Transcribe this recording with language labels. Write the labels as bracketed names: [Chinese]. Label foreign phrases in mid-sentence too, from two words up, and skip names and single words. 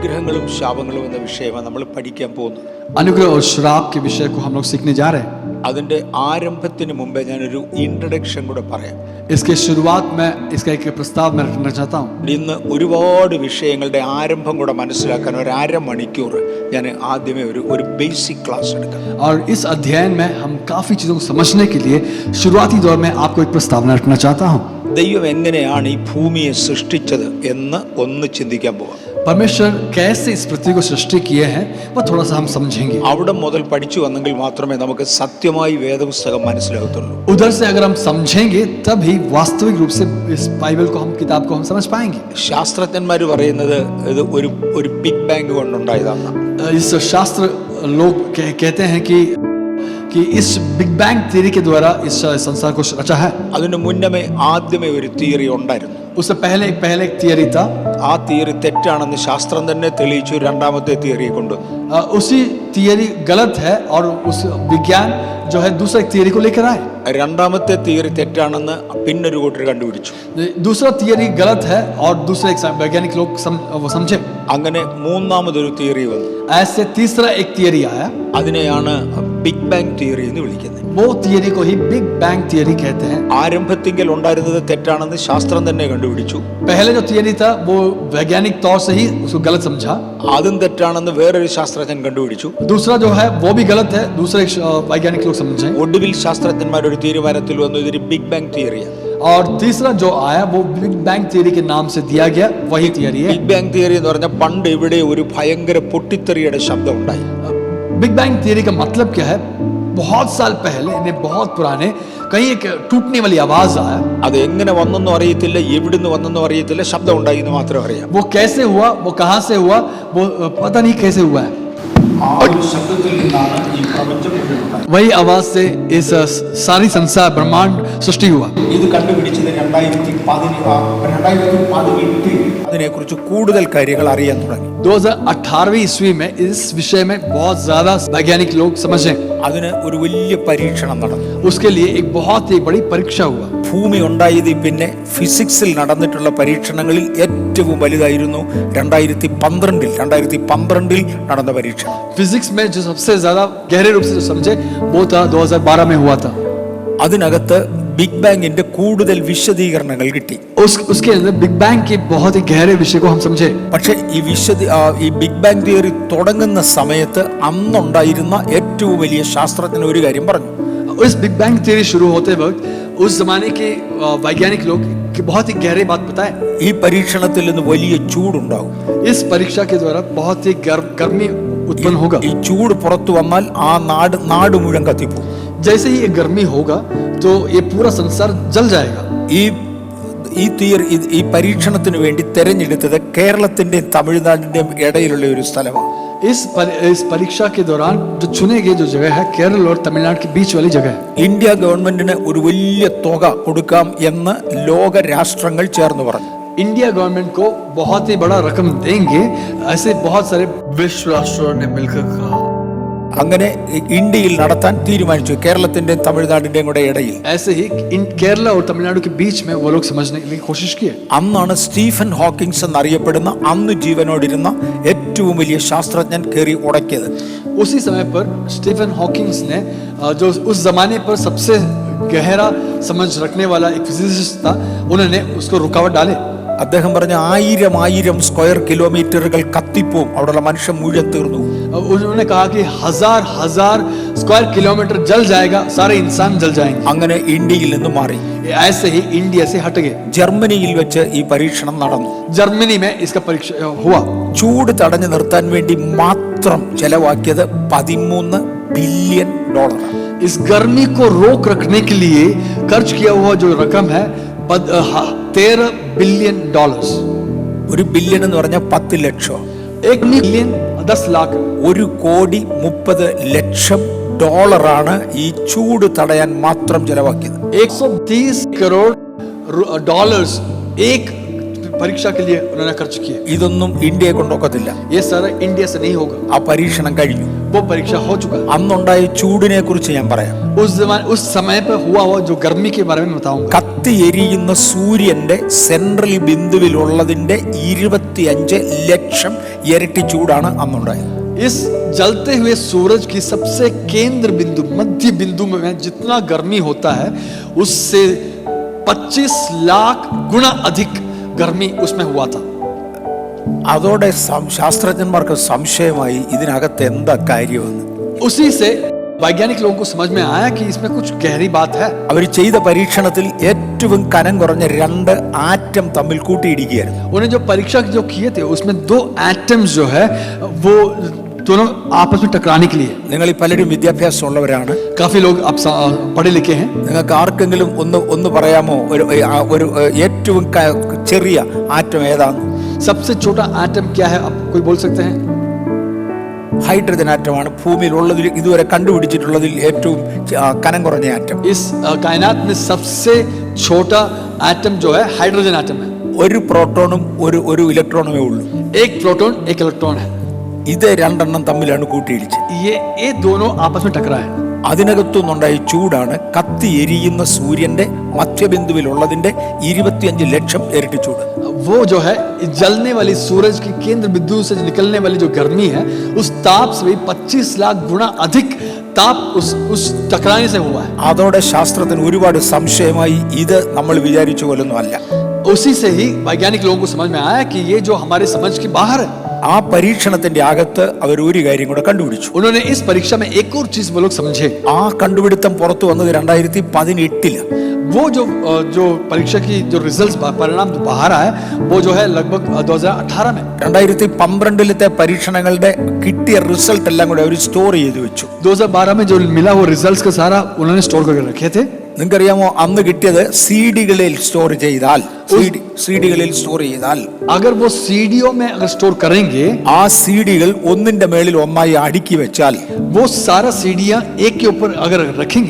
[Malayalam] അനുഗ്രഹങ്ങളും ശാപങ്ങളും എന്ന വിഷയമാണ് നമ്മൾ പഠിക്കാൻ പോകുന്നത്. [Hindi] अनुग्रह और श्राप के विषय को हम लोग सीखने जा रहे हैं. [Malayalam] അതിന്റെ ആരംഭത്തിന് മുമ്പേ ഞാനൊരു ഇൻട്രഡക്ഷൻ കൂടെ പറയാം. [Hindi] इसके शुरुआत में इसका एक प्रस्ताव मैं रखना चाहता हूँ. [Malayalam] ഇന്ന് ഒരുപാട് വിഷയങ്ങളുടെ ആരംഭം കൂടെ മനസ്സിലാക്കാൻ ഒരു അരമണിക്കൂർ ഞാൻ ആദ്യമേ ഒരു [English] basic class [Malayalam] എടുക്കാം. [Hindi] और इस अध्ययन में हम काफी चीजों को समझने के लिए शुरुआती दौर में आपको एक प्रस्तावना रखना चाहता हूँ. [Malayalam] ദൈവം എങ്ങനെയാണ് ഈ ഭൂമിയെ സൃഷ്ടിച്ചത് എന്ന് ഒന്ന് ചിന്തിക്കാൻ പോവാം. [Hindi] परमेश्वर कैसे इस पृथ्वी को सृष्टि किए हैं वह थोड़ा सा हम समझेंगे. [Malayalam] അവിടെ മുതൽ പഠിച്ചു വന്നെങ്കിൽ മാത്രമേ നമുക്ക് സത്യമായി വേദപുസ്തകം മനസ്സിലാകത്തുള്ളൂ. [Hindi] उधर से अगर हम समझेंगे तभी वास्तविक रूप से इस बाइबल को हम किताब को हम समझ पाएंगे. [Malayalam] ശാസ്ത്രജ്ഞന്മാർ പറയുന്നത് ഇത് ഒരു [English] big bang [Malayalam] കൊണ്ടുണ്ടായതാണ്. [Hindi] इस शास्त्र लोग कहते हैं कि इस [English] big bang theory [Hindi] के द्वारा इस संसार को रचा है. [Malayalam] അതിനു മുന്നമേ ആദ്യമേ ഒരു തിയറി ഉണ്ടായിരുന്നു. [Hindi] उससे पहले एक थियरी था. [Malayalam] ആ തിയറി തെറ്റാണെന്ന് ശാസ്ത്രം തന്നെ തെളിയിച്ചു. രണ്ടാമത്തെ തിയറിയെ കൊണ്ട് [Hindi] उसी थियरी गलत है और उस विज्ञान जो है दूसरा एक थियरी को लेकर आए. [Malayalam] രണ്ടാമത്തെ തിയറി തെറ്റാണെന്ന് പിന്നൊരു കൂട്ടർ കണ്ടുപിടിച്ചു. [Hindi] दूसरा थियरी गलत है और दूसरे एक वैज्ञानिक लोग समझे. [Malayalam] അങ്ങനെ മൂന്നാമതൊരു തിയറി വന്നു. [Hindi] ऐसे तीसरा एक थियरी आया. [Malayalam] അതിനെയാണ് [English] big bang theory [Malayalam] എന്ന് വിളിക്കുന്നത്. [Hindi] वो थियरी को ही [English] big bang theory [Hindi] कहते हैं. [Malayalam] ആരംഭത്തിൽ ഉണ്ടായിരുന്നത് തെറ്റാണെന്ന് ശാസ്ത്രം തന്നെ കണ്ടുപിടിച്ചു. [Hindi] पहले जो थियरी था वो वैज्ञानिक तौर से ही उसको गलत समझा. [Malayalam] അതും തെറ്റാണെന്ന് വേറൊരു ശാസ്ത്രജ്ഞൻ കണ്ടുപിടിച്ചു. [Hindi] दूसरा जो है वो भी गलत है, दूसरे वैज्ञानिक लोग समझे. [Malayalam] ഒടുവിൽ ശാസ്ത്രജ്ഞന്മാർ ഒരു തീരുമാനത്തിൽ വന്നു, ഇതൊരു [English] big bang [Malayalam] തിയറിയാണ്. [Hindi] और तीसरा जो आया वो [English] big bang theory [Hindi] के नाम से दिया गया, वही थियरी है. [English] big bang theory [Malayalam] എന്ന് പറഞ്ഞാൽ പണ്ട് ഇവിടെ ഒരു ഭയങ്കര പൊട്ടിത്തെറിയുടെ ശബ്ദം ഉണ്ടായി. [English] big bang theory [Hindi] का मतलब क्या है? बहुत साल पहले, इन्हें बहुत पुराने, कहीं एक टूटने वाली आवाज आया. [Malayalam] അത് എങ്ങനെ വന്നെന്നും അറിയത്തില്ല, എവിടുന്ന് വന്നെന്നും അറിയത്തില്ല, ശബ്ദം ഉണ്ടായി എന്ന് മാത്രം അറിയാം. [Hindi] वो कैसे हुआ, वो कहां से हुआ, वो पता नहीं कैसे हुआ है. [Malayalam] ശബ്ദത്തിൽ നിന്നാണ് ഈ പ്രപഞ്ചം ഉണ്ടായത്. [Hindi] वही आवाज से इस सारी संसार ब्रह्मांड सृष्टि हुआ. [Malayalam] ഇത് കണ്ടുപിടിച്ചത് 2018 അതിനെക്കുറിച്ച് കൂടുതൽ കാര്യങ്ങൾ അറിയാൻ തുടങ്ങി. [Hindi] 2018 ईस्वी में इस विषय में बहुत ज्यादा वैज्ञानिक लोग समझे. [Malayalam] അതിന് ഒരു വലിയ പരീക്ഷണം നടന്നു. [Hindi] उसके लिए एक बहुत ही बड़ी परीक्षा हुआ. [Malayalam] ഭൂമി ഉണ്ടായതിൽ പിന്നെ ഫിസിക്സിൽ നടന്നിട്ടുള്ള പരീക്ഷണങ്ങളിൽ ഏറ്റവും വലുതായിരുന്നു 2012 നടന്ന പരീക്ഷണം. [Hindi] फिजिक्स में जो सबसे ज्यादा गहरे रूप से जो समझे वो था 2012 में हुआ था. [Malayalam] അതിനകത്ത് ബിഗ് ബാങ്ങിന്റെ കൂടുതൽ വിശദീകരണങ്ങൾ കിട്ടി. [Hindi] उसके अंदर [English] big bang [Hindi] के बहुत ही गहरे विषय को हम समझे. [Malayalam] പക്ഷേ ഈ [English] big bang theory [Malayalam] തുടങ്ങുന്ന സമയത്ത് അന്നുണ്ടായിരുന്ന ഏറ്റവും വലിയ ശാസ്ത്രജ്ഞൻ ഒരു കാര്യം പറഞ്ഞു. [Hindi] इस [English] big bang theory [Hindi] शुरू होते वक्त उस जमाने के वैज्ञानिक लोग बहुत ही गहरी बात बताए. [Malayalam] ഈ പരീക്ഷണത്തിൽ നിന്ന് വലിയ ചൂടുണ്ടാവും. [Hindi] इस परीक्षा के द्वारा बहुत ही गर्मी उत्पन्न होगा. [Malayalam] ഈ ചൂട് പുറത്തു വന്നാൽ ആ നാട് മുഴുവൻ കത്തിപ്പോകും. [Hindi] जैसे ही ये गर्मी होगा तो ये पूरा संसार जल जाएगा. [Malayalam] ഈ പരീക്ഷണത്തിന് വേണ്ടി തെരഞ്ഞെടുത്തത് കേരളത്തിന്റെയും തമിഴ്നാടിന്റെയും ഇടയിലുള്ള ഒരു സ്ഥലമാണ്. [Hindi] इस परीक्षा के दौरान जो चुने गए जो जगह है केरल और तमिलनाडु के बीच वाली जगह है. [Malayalam] ഇന്ത്യ ഗവൺമെന്റിന് ഒരു വലിയ തുക കൊടുക്കാം എന്ന് ലോക രാഷ്ട്രങ്ങൾ ചേർന്ന് പറഞ്ഞു. [English] India government [Hindi] को बहुत ही बड़ा रकम देंगे, ऐसे बहुत सारे विश्व राष्ट्रों ने मिलकर कहा. [Malayalam] അങ്ങനെ ഇന്ത്യയിൽ നടത്താൻ തീരുമാനിച്ചു, കേരളത്തിന്റെയും തമിഴ്നാടിന്റെയും കൂടെ ഇടയിൽ. [Hindi] ऐसे ही केरला और तमिलनाडु के बीच में वो लोग समझने की कोशिश की. [Malayalam] അന്നാണ് സ്റ്റീഫൻ ഹോക്കിങ്സ് എന്നറിയപ്പെടുന്ന അന്ന് ജീവനോടിരുന്ന ഏറ്റവും വലിയ ശാസ്ത്രജ്ഞൻ കയറി ഉടക്കിയത്. [Hindi] उसी समय पर स्टीफन हॉकिंग्स ने जो उस जमाने पर सबसे गहरा समझ रखने वाला एक फिजिसिस्ट था, उन्होंने उसको रुकावट डाले. [Malayalam] അദ്ദേഹം പറഞ്ഞ 1000 [English] square kilometres [Malayalam] കത്തിപ്പോവും, അവിടെയുള്ള മനുഷ്യൻ മുഴുവൻ തീർന്നു. [Hindi] उन्होंने कहा कि हजार [English] square kilometre [Hindi] जल जाएगा, सारे इंसान जल जाएंगे. [Malayalam] അങ്ങനെ ഇന്ത്യയിൽ നിന്ന് മാറി. [Hindi] ऐसे ही इंडिया से हट गए. [Malayalam] ജർമ്മനിയിൽ വെച്ച് ഈ പരീക്ഷണം നടന്നു. [Hindi] जर्मनी में इसका परीक्षा हुआ. [Malayalam] ചൂട് തടഞ്ഞു നിർത്താൻ വേണ്ടി മാത്രം ചെലവാക്കിയത് $13 ബില്യൺ. [Hindi] इस गर्मी को रोक रखने के लिए खर्च किया हुआ जो रकम है $13 बिलियन. [Malayalam] ഒരു ബില്യൺ എന്ന് പറഞ്ഞാൽ 10 ലക്ഷം. [Hindi] 1 मिलियन 10 लाख. [Malayalam] $1,30,00,000 ഈ ചൂട് തടയാൻ മാത്രം ചെലവാക്കിയത്. [Hindi] $130 करोड़ एक परीक्षा के लिए उन्होंने खर्च किए. [Malayalam] ഇതൊന്നും ഇന്ത്യയെ കൊണ്ടൊക്കത്തില്ല. [Hindi] ये सारा इंडिया से नहीं होगा. [Malayalam] ആ പരീക്ഷണം കഴിഞ്ഞു. [Hindi] वो परीक्षा हो चुका. [Malayalam] അന്നുണ്ടായ ചൂടിനെ കുറിച്ച് ഞാൻ പറയാം. [Hindi] उस समय पर हुआ जो गर्मी के बारे में बताऊंगा. [Malayalam] കത്തിയെരിയുന്ന സൂര്യന്റെ സെൻട്രൽ ബിന്ദുവിലുള്ളതിന്റെ 25 ലക്ഷം ഇരട്ടി ചൂടാണ് അന്നുണ്ടായത്. [Hindi] इस जलते हुए सूरज की सबसे केंद्र बिंदु, मध्य बिंदु में जितना गर्मी होता है उससे 25 लाख गुना अधिक गर्मी उसमें हुआ था. [Malayalam] അതോടെ ശാസ്ത്രജ്ഞന്മാർക്ക് സംശയമായി ഇതിനകത്ത് എന്താ കാര്യമെന്ന്. [Hindi] उसी से वैज्ञानिक लोगों को समझ में आया कि इसमें कुछ गहरी बात है. [Malayalam] അവർ ചെയ്ത പരീക്ഷണത്തിൽ ഏറ്റവും കനം കുറഞ്ഞ 2 ആറ്റം തമ്മിൽ കൂട്ടിയിടിക്കുകയായിരുന്നു. [Hindi] उन्हें जो परीक्षा जो किए थे उसमें 2 एटम्स जो है वो दोनों आपस में टकराने के लिए. [Malayalam] നിങ്ങൾ ഈ പലരും വിദ്യാഭ്യാസം ഉള്ളവരാണ്. [Hindi] काफी लोग अब पढ़े लिखे हैं. [Malayalam] നിങ്ങൾക്ക് ആർക്കെങ്കിലും ഒന്ന് പറയാമോ ഒരു ഏറ്റവും ചെറിയ ആറ്റം ഏതാണ്? [Hindi] सबसे छोटा एटम क्या है, आप कोई बोल सकते हैं? [Malayalam] ഹൈഡ്രജൻ ആറ്റമാണ് ഭൂമിയിലുള്ളതിൽ ഇതുവരെ കണ്ടുപിടിച്ചിട്ടുള്ളതിൽ ഏറ്റവും കനം കുറഞ്ഞ ആറ്റം. [Hindi] इस कायनात में सबसे छोटा एटम जो है [English] hydrogen atom [Hindi] है. [Malayalam] ഒരു പ്രോട്ടോണും ഒരു ഇലക്ട്രോണുമേ ഉള്ളൂ. [Hindi] एक प्रोटॉन एक इलेक्ट्रॉन है. [Malayalam] ഇത് രണ്ടെണ്ണം തമ്മിലാണ് കൂട്ടിയിടിച്ചത്. [Hindi] ये दोनों आपस में टकराए. [Malayalam] അതിനകത്തുനിന്നുണ്ടായ ചൂടാണ് കത്തി എരിയുന്ന സൂര്യന്റെ മധ്യബിന്ദുവിലുള്ളതിന്റെ 25 ലക്ഷം ഇരട്ടി ചൂട്. [Hindi] वो जो है जलने वाली सूरज की केंद्र बिंदु से निकलने वाली जो गर्मी है उस ताप से भी 25 लाख गुना अधिक ताप उस टकराने से हुआ है. [Malayalam] അതോടെ ശാസ്ത്രത്തിന് ഒരുപാട് സംശയമായി. ഇത് നമ്മൾ വിചാരിച്ച പോലൊന്നും അല്ല. [Hindi] उसी से ही वैज्ञानिक लोगों को समझ में आया कि ये जो हमारे समझ के बाहर है. [Malayalam] ആ പരീക്ഷണത്തിന്റെ അകത്ത് അവർ ഒരു കാര്യം കൂടെ കണ്ടുപിടിച്ചു. [Hindi] उन्होंने इस परीक्षा में एक और चीज वो लोग समझे. [Malayalam] ആ കണ്ടുപിടുത്തം പുറത്തു വന്നത് 2018 [Hindi] वो जो परीक्षा की जो रिजल्ट्स परिणाम बाहर आया वो जो है लगभग 2018 में. [Malayalam] 2012 പരീക്ഷണങ്ങളുടെ കിട്ടിയ റിസൾട്ട് എല്ലാം കൂടെ അവർ സ്റ്റോർ ചെയ്ത് വെച്ചു. [Hindi] 2012 में जो मिला वो रिजल्ट्स का सारा उन्होंने स्टोर करके रखे थे. [Malayalam] നിങ്ങൾക്കറിയാമോ അന്ന് കിട്ടിയത് സീഡികളിൽ സ്റ്റോർ ചെയ്താൽ [Hindi] अगर वो सीडीओ में अगर स्टोर करेंगे [Malayalam] ആ സീഡികൾ ഒന്നിന്റെ മേളിൽ ഒന്നായി അടുക്കി വെച്ചാൽ [Hindi] वो सारा सीढ़ियां एक के ऊपर अगर रखेंगे